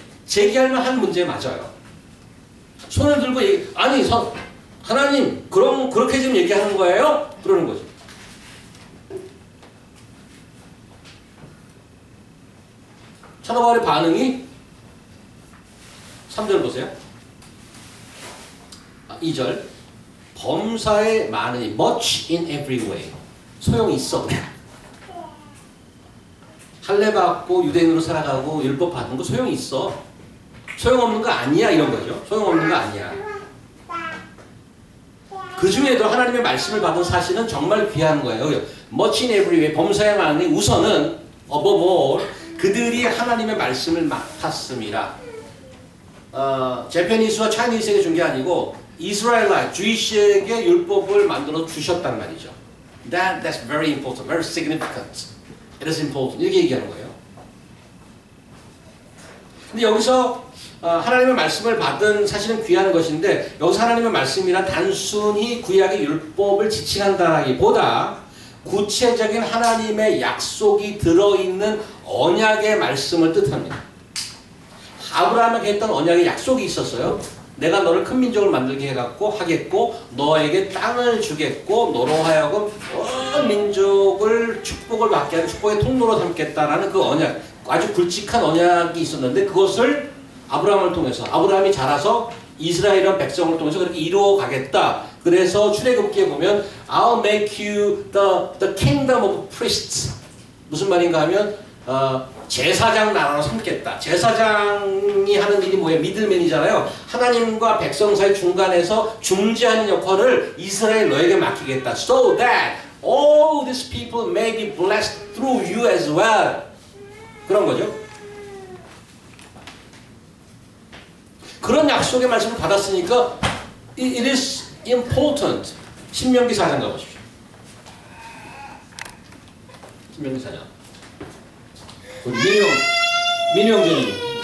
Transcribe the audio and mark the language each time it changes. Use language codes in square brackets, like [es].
[ko] 제기할 만한 문제 맞아요. 손을 들고 아니 하나님 그렇게 지금 얘기하는 거예요? 그러는 거죠. 사도 바울의 반응이 3절 보세요. 2절 범사에 많으니 [en] much in every way. [ko] 소용이 있어. 할례받고 유대인으로 살아가고 율법 받은 거 소용이 있어. 소용없는 거 아니야 이런 거죠. 소용없는 거 아니야. 그 중에도 하나님의 말씀을 받은 사실은 정말 귀한 거예요. [en] much in every way. [ko] 범사에 많으니 우선은 [en] above all [ko] 그들이 하나님의 말씀을 맡았습니다. 재패니스와 차이니스에게 준 게 아니고 이스라엘라 주이시에게 율법을 만들어 주셨단 말이죠. [en] That's very important, very significant. It is important. [ko] 이렇게 얘기하는 거예요. 근데 여기서 하나님의 말씀을 받은 사실은 귀한 것인데 여기서 하나님의 말씀이란 단순히 구약의 율법을 지칭한다라기보다 구체적인 하나님의 약속이 들어있는 언약의 말씀을 뜻합니다. 아브라함에게 했던 언약의 약속이 있었어요. 내가 너를 큰 민족을 만들게 해갖고 하겠고 너에게 땅을 주겠고 너로 하여금 온 민족을 축복을 받게 하는 축복의 통로로 삼겠다라는 그 언약, 아주 굵직한 언약이 있었는데 그것을 아브라함을 통해서 아브라함이 자라서 이스라엘이라는 백성을 통해서 그렇게 이루어 가겠다. 그래서 출애굽기에 보면 [en] I'll make you the kingdom of priests. [ko] 무슨 말인가 하면 제사장 나라로 삼겠다. 제사장이 하는 일이 뭐예요? 미들맨이잖아요. 하나님과 백성 사이 중간에서 중재하는 역할을 이스라엘 너에게 맡기겠다. [en] So that all these people may be blessed through you as well. [ko] 그런 거죠. 그런 약속의 말씀을 받았으니까 [en] it is important. [ko] 신명기 4장 가보십시오. 신명기 4장. 민우 형제님.